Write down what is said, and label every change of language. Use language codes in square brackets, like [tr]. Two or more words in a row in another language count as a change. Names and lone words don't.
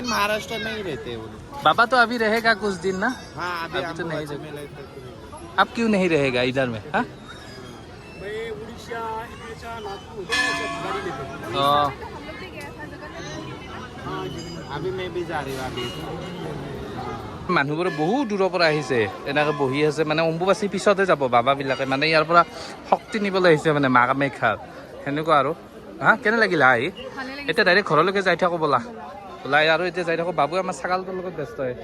[hi] लेकिन महाराष्ट्र में ही रहते हैं वो लोग बाबा तो अभी रहेगा कुछ दिन ना हाँ अभी तो नहीं अम्बुबाची रहे- मेला तक अब क्यों नहीं रहेगा इधर में हाँ अभी मैं भी जा रही हूँ अभी [as] মানুহবোৰে বহুত দূৰৰ পৰা আহিছে এনেকৈ বহি আছে মানে অম্বুবাচী পিছতে যাব বাবাবিলাকে মানে ইয়াৰ পৰা শক্তি নিবলৈ আহিছে মানে মা কামাখ্যাৰ সেনেকুৱা আৰু হা কেনে লাগিলে আহি এতিয়া ডাইৰেক্ট ঘৰলৈকে যাই থাকো ব'লা ওলাই আৰু এতিয়া যাই থাকো বাবু আমাৰ ছাগালটোৰ লগত ব্যস্ত হয়